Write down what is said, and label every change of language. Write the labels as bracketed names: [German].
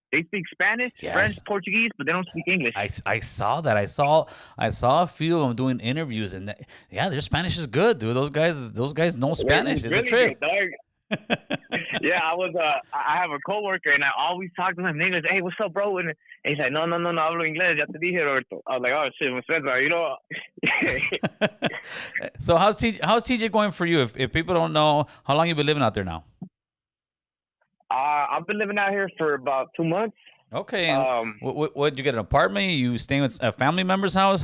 [English] They speak Spanish, Yes. French, Portuguese, but they don't speak English. I saw that. I saw a few of them doing interviews, and their Spanish is good, dude. Those guys know Spanish. It's really a trip. good, dog. Yeah, I have a coworker and I always talk to him in English. Hey, what's up, bro? And he's like, [Spanish] no, hablo inglés. Ya te dije, Roberto. [English] I was like, oh shit, my you know. So how's TJ going for you? If people don't know, how long you been living out there now? I've been living out here for about 2 months. Okay. What you get an apartment? You staying with a family member's house?